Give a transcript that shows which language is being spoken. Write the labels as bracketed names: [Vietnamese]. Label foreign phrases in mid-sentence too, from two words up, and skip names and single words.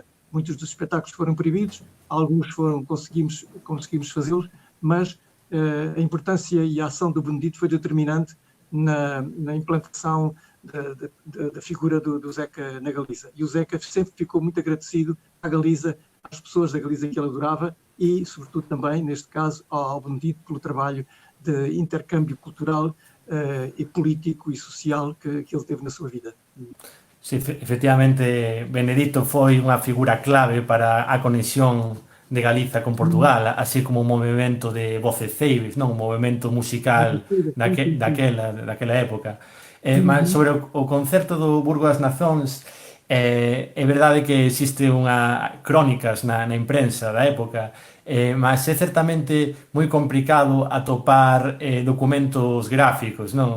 [Portuguese] Muitos dos espetáculos foram proibidos, alguns conseguimos fazê-los, mas a importância e a ação do Benedito foi determinante na implantação da figura do Zeca na Galiza. E o Zeca sempre ficou muito agradecido à Galiza, às pessoas da Galiza que ele adorava e, sobretudo, também, neste caso, ao Benedito pelo trabalho de intercâmbio cultural e político e social que ele teve na sua vida. [Galician] Sí, efectivamente, Benedito foi unha figura clave para a conexión de Galiza con Portugal, así como un movimento de voceceibes, non? Un movimento musical daquela época. Mas sobre o concerto do Burgo das Nazóns, é verdade que existe crónicas na imprensa da época, mas é certamente moi complicado atopar documentos gráficos, non?